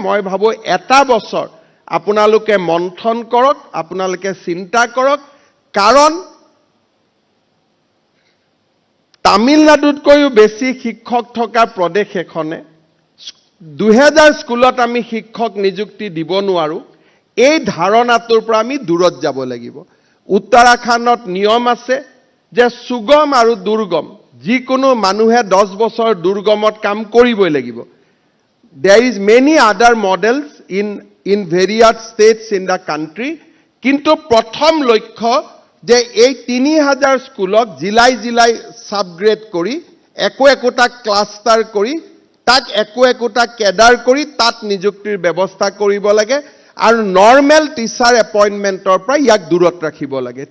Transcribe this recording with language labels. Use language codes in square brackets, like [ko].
[as] মই ভাবো এটা বছৰ আপোনালোকে মন্থন কৰক, আপোনালোকে চিন্তা কৰক, কাৰণ তামিলনাডুতকৈও বেছি শিক্ষক থকা প্ৰদেশ এখনে 2000 স্কুলত আমি শিক্ষক নিযুক্তি দিব নোৱাৰো। এই ধাৰণাটোৰ পৰা আমি দূৰত যাব লাগিব। উত্তৰাখণ্ডত নিয়ম আছে যে সুগম আৰু দুৰ্গম যিকোনো মানুহে 10 বছৰ দুৰ্গমত কাম কৰিবই লাগিব। [en] There is many other models in various states in the country. [as] কিন্তু প্ৰথম লক্ষ্য যে এই 3000 স্কুলক জিলাই জিলাই সাবগ্ৰেড কৰি একোটা ক্লাষ্টাৰ কৰি তাক একোটা কেডাৰ কৰি তাত নিযুক্তিৰ ব্যৱস্থা কৰিব লাগে আৰু নৰ্মেল টিচাৰ এপইণ্টমেণ্টৰ পৰা ইয়াক দূৰত ৰাখিব লাগে।